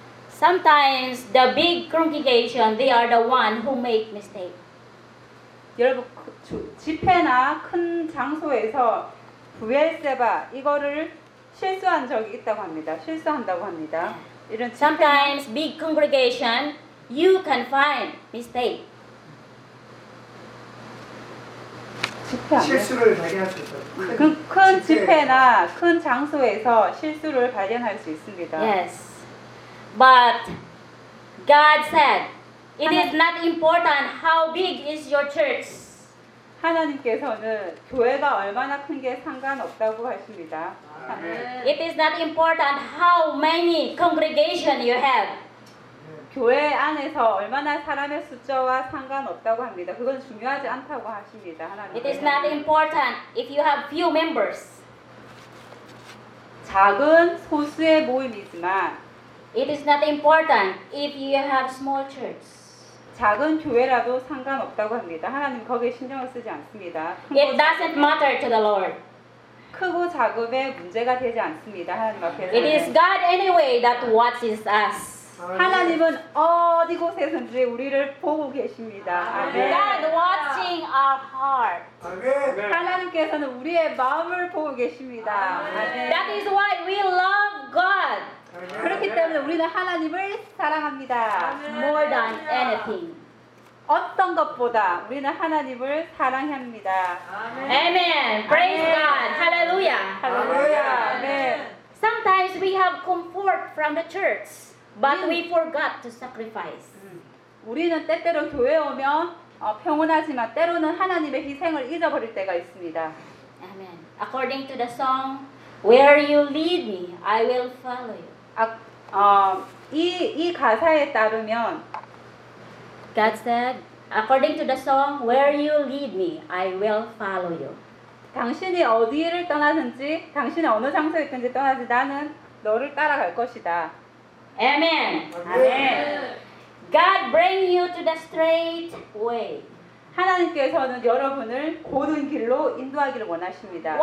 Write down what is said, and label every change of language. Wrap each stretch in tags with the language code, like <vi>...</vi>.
<en>Sometimes the big congregation, they are the one who make mistake.</en> <ko>여러분 집회나 큰 장소에서 부엘세바 이거를 실수한 적이 있다고 합니다. 실수한다고 합니다. 이런</ko> <en>Sometimes big congregation, you can find mistake.</en> <ko>실수를 발견할 수 있어요. 큰 집회나 큰 장소에서 실수를 발견할 수 있습니다.</ko> <en>Yes. But God said, it is not important how big is your church.</en> <ko>하나님께서는 교회가 얼마나 큰 게 상관없다고 하십니다.</ko> <en>It is not important how many congregation you have.</en> <ko>교회 안에서 얼마나 사람의 숫자와 상관없다고 합니다. 그건 중요하지 않다고 하십니다. 하나님께서.</ko> <en>It is not important if you have few members.</en> <ko>작은 소수의 모임이지만</ko> <en>It is not important if you have small church.</en> <ko>작은 교회라도 상관없다고 합니다. 하나님 거기에 신경을 쓰지 않습니다.</ko> <en>It doesn't matter to the Lord.</en> <ko>크고 작음에 문제가 되지 않습니다. 하나님 앞에서.</ko> <en>It is God anyway that watches us.</en> <ko>하나님은 어디 곳에서든지 우리를 보고 계십니다.</ko> <en>아멘. God watching our heart.</en> <ko>아멘. 하나님께서는 우리의 마음을 보고 계십니다. 아멘.</ko> <en>That is why we love God.</en> <ko>그렇기 때문에 우리는 하나님을 사랑합니다.</ko> <en>More than anything.</en> <ko>어떤 것보다 우리는 하나님을 사랑합니다.</ko> <en>Amen. Praise God. Hallelujah. Hallelujah. Amen. Sometimes we have comfort from the church, but we forgot to sacrifice.</en> <ko>우리는 때때로 교회 오면 평온하지만 때로는 하나님의 희생을 잊어버릴 때가 있습니다.</ko> <en>Amen. According to the song, where you lead me, I will follow you.</en> <ko>이 가사에 따르면</ko> <en>God said, according to the song, where you lead me, I will follow you.</en> <ko>당신이 어디를 떠나든지, 당신이 어느 장소에 있든지 떠나든지 나는 너를 따라갈 것이다.</ko> <en>Amen. Amen. God bring you to the straight way.</en> <ko>하나님께서는 여러분을 곧은 길로 인도하기를 원하십니다.</ko>